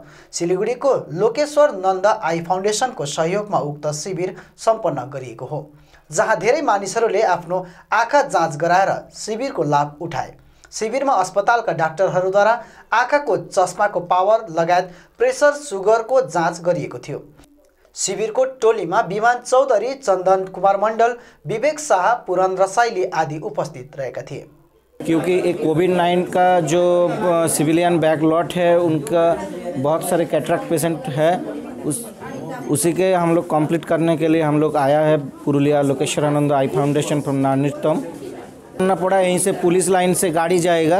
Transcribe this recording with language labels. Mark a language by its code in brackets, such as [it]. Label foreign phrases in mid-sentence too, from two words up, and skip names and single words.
[ne] सिलिगुडीको लोकेश्वर नन्द आई फाउन्डेसनको सहयोगमा उक्त शिविर सम्पन्न गरिएको हो, जहाँ धेरै मानिसहरूले आफ्नो आँखा जाँच गराएर शिविरको लाभ उठाए। शिविरमा अस्पतालका डाक्टरहरूद्वारा आँखाको चस्माको पावर लगायत प्रेसर, सुगरको जाँच गरिएको थियो। शिविरको टोलीमा विमान चौधरी, चन्दन कुमार मण्डल, विवेक शाह, पुरन रसाइली आदि उपस्थित रहेका थिए। [hi] क्योंकि एक कोविड-19 का जो [en] civilian backlog [hi] है, उनका बहुत सारे [en] cataract patient [hi] है, उसी के हम लोग कंप्लीट करने के लिए हम लोग आया है पुरुलिया लोकेश्वरानंद आई फाउंडेशन फ्रॉम नानितम। करना पड़ा, यहीं से पुलिस लाइन से गाड़ी जाएगा।